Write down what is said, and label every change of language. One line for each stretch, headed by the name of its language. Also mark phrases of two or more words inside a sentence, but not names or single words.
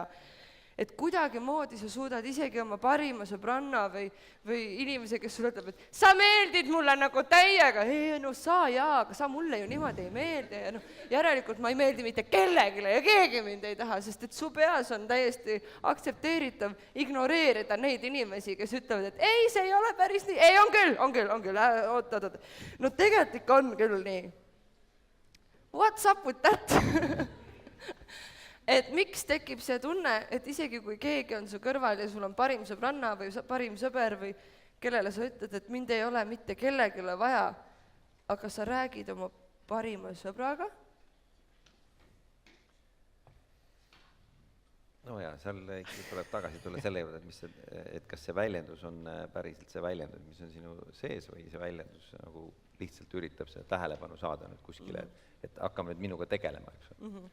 Estonian: Et kuidagimoodi sa suudad isegi oma parima sõbranna või inimese, kes sulle ütleb, et sa meeldid mulle nagu täiega, aga sa mulle ju niimoodi ei meeldi ja järelikult ma ei meeldi mitte kellegile ja keegi mind ei taha, sest et su peas on täiesti aktsepteeritav ignoreerida neid inimesi, kes ütlevad, et ei, see ei ole päris nii, ei, on küll, oot. No tegelikult ikka on küll nii.
English: What's up with that?
Estonian: Et miks tekib see tunne, et isegi kui keegi on su kõrval ja sul on parim sõbranna või parim sõber või kellele sa ütled, et mind ei ole mitte kellegile vaja, aga sa räägid oma parima sõbraga? Seal tuleb tagasi tulla selle juurde, et kas see väljendus on päriselt see väljendus, mis on sinu sees või see väljendus nagu lihtsalt üritab see tähelepanu saada nüüd kuskile, et hakkame nüüd minuga tegelema, eks.